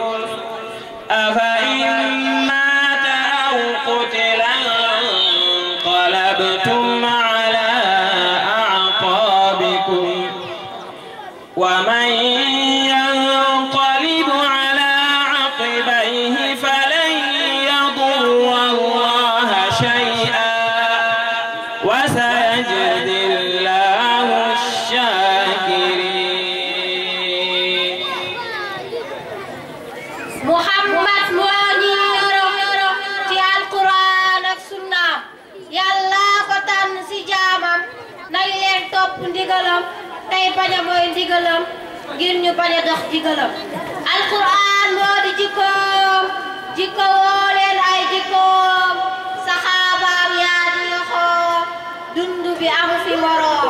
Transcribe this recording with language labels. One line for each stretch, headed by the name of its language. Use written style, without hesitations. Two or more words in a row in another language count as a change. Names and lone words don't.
Arabic: أفإن مات أو قتل انقلبتم على أعقابكم ومن ينقلب على عقبيه فلن يضر الله شيئا وسيجزي الله الشاكرين.
Wolof: Muhammad moo ñu yoroon ci alquran ak sunna Yàlla ko tànn ci jaamam nañ leen topp ndigalam tey bañ a mooy ndigalam ngir ñu bañ a dox ndigalam. alquran moo di jikkoom jikko woo leen ay jikkoom saxaabaam yaa di yoxoom dund bi amu fi moroom.